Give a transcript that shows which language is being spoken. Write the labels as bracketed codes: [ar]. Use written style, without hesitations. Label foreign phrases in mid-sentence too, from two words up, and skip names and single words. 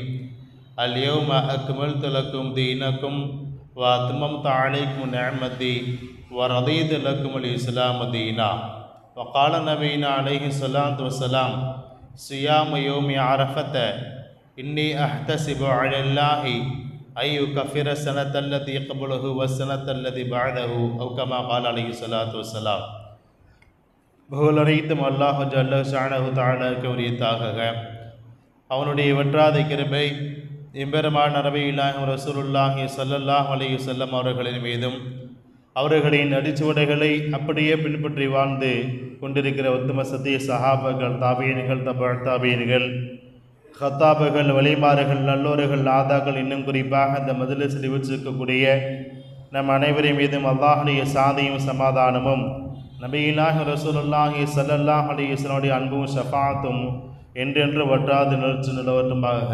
[ar] اليوم أكملت لكم دينكم وأتممت عليكم نعمتي ورضيت لكم الإسلام دينا. وقال نبينا عليه الصلاة والسلام: صيام يوم عرفة إني أحتسب على الله أن يكفر السنة التي قبله والسنة التي بعده أو كما قال عليه الصلاة والسلام. [ta] புகழனைத்தும் [ar] الله جل شأنه [ta] தஆலாவுக்கு உரித்தாக. அவனுடைய வற்றாத கிருபை எம்பெருமான் [ar] نبي الله رسول الله صلى الله عليه وسلم [ta] அவர்களின் மீதும் அவர்களின் அடிச்சுவடைகளை அப்படியே பின்பற்றி வாழ்ந்து கொண்டிருக்கிற உத்தம சத்திய சஹாபாக்கள், தாபீன்கள், தபஅ தாபீன்கள், ஹத்தாபுகள், வலிமார்கள், நல்லோர்கள், ஆதாக்கள், இன்னும் குறிப்பாக இந்த மஜ்லிஸில் வீற்றிருக்கக்கூடிய நம் அனைவரின் மீதும் அல்லாஹ்வுடைய சாந்தியும் சமாதானமும் [ar] نبي الله رسول الله صلى الله عليه وسلم [ta] அன்பும் ஷஃபாஅத்தும் என்றென்று வற்றாது நிலைச்சு நிலவட்டுமாக.